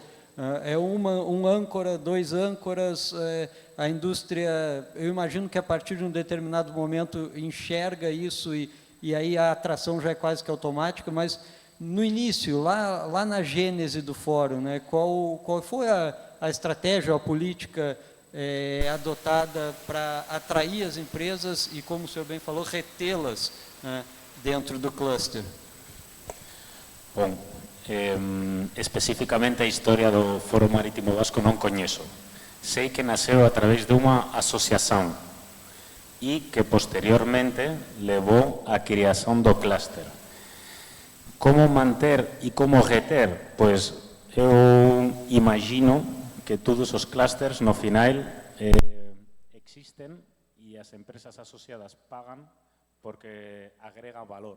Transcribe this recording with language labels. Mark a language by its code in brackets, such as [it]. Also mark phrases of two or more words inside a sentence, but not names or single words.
[pt] Um âncora, 2 âncoras, a indústria, eu imagino que a partir de um determinado momento enxerga isso e aí a atração já é quase que automática, mas no início, lá na gênese do fórum, né, qual foi a estratégia, a política adotada para atrair as empresas e, como o senhor bem falou, retê-las dentro do cluster? [gl] Bom, especificamente a historia do Foro Marítimo Vasco non coñezo. Sei que nasceu a través de unha asociación e que posteriormente levou a creación do clúster. Como manter e como reter? Pois eu imagino que todos os clústers no final existen e as empresas asociadas pagan porque agrega valor.